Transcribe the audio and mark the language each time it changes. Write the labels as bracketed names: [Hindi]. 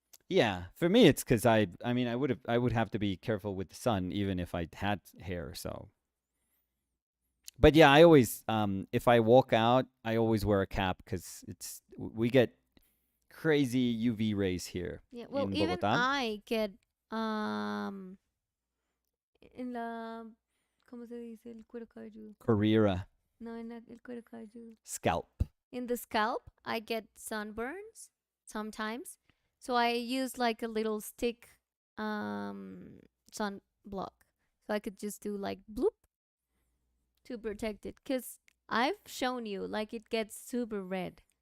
[English] Yeah, for me it's because I would have to be careful with the sun even if I had hair. So, but yeah, I always if I walk out, I always wear a cap because we get crazy UV rays here. Yeah, well, in even Bogotá. I get [Spanish] en la, ¿cómo se dice el cuero cabelludo? Carrera. No, en el cuero cabelludo. [English] Scalp. In the scalp, I get sunburns sometimes. So I use like a little stick sun block. So I could just do like bloop to protect it. Because I've shown you, like it gets super red.